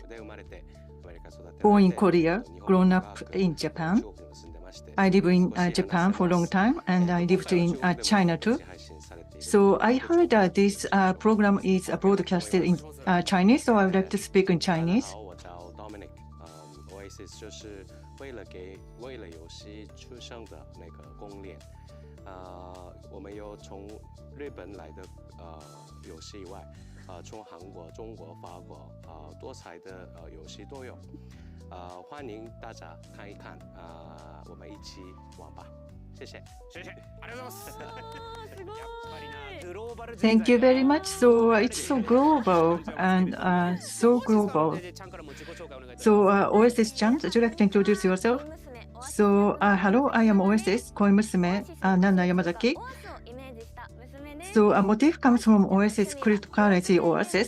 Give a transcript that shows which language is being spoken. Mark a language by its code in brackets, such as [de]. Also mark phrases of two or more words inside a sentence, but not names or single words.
[en] Born in Korea, grown up in Japan. I live in Japan for a long time, and I lived in China too. So I heard that this program is broadcasted in Chinese, so I would like to speak in Chinese. [zh] 就是为了游戏出生的那个公链，我们有从日本来的游戏以外，从韩国、中国、法国多彩的游戏都有，欢迎大家看一看，我们一起玩吧。谢谢，谢谢， [ja] ありがとうございます。 [en] Thank you very much. So it's so global and so global. So Oasis-chan, would you like to introduce yourself? So hello, I am Oasis, CruznMJD, Nana Yamazaki. So a motif comes from Oasis cryptocurrency Oasis.